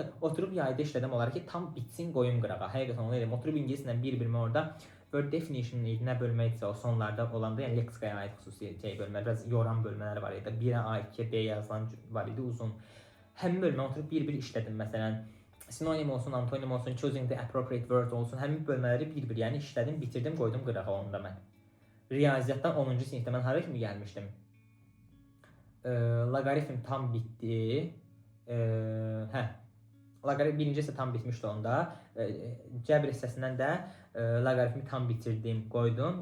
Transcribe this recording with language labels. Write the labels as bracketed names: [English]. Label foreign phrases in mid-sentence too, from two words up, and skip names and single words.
[Azerbaijani] Oturub yayda işlədim olar ki, tam bitsin qoyum qırağa. Həqiqətən onu edim. Oturub ingilislə bir-bir orada [English] word definition [Azerbaijani] nə bölməkdirsə o sonlarda olanda, yəni leksikaya aid xüsusi bölmə, biraz yoran bölmələr var idi. 1-ə A, 2-yə B yazılan var idi uzun. Həmin bölmə oturub bir-bir işlədim məsələn. Sinonim olsun, antonim olsun, [English] choosing the appropriate word [Azerbaijani] olsun, həmin bölmələri bir-bir yəni işlədim, bitirdim, qoydum qırağa onda mən. Riyaziyyatdan 10-cu sinifdə mən hara kimi gəlmişdim? Logaritm tam bitdi. Logaritm birinci hissə tam bitmişdi onda. Cəbr hissəsindən də logaritmi tam bitirdim, qoydum.